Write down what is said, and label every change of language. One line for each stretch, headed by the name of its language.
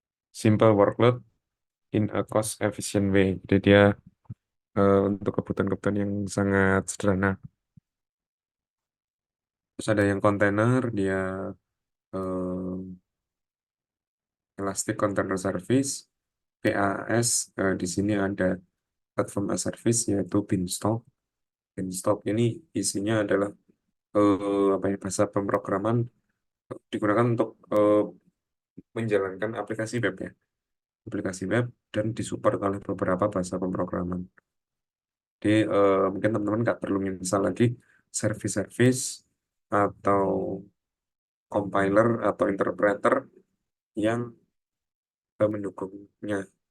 English: Simple workload in a cost efficient way.
Indonesian: Jadi dia untuk kebutuhan-kebutuhan yang sangat sederhana. Terus ada yang kontainer, dia eh, Elastic Container Service, PaaS. Di sini ada platform as service yaitu Beanstalk. Beanstalk ini isinya adalah apa ya, bahasa pemrograman digunakan untuk menjalankan aplikasi web ya, aplikasi web dan disupport oleh beberapa bahasa pemrograman. Jadi mungkin teman-teman nggak perlu install lagi service-service atau compiler atau interpreter yang mendukungnya.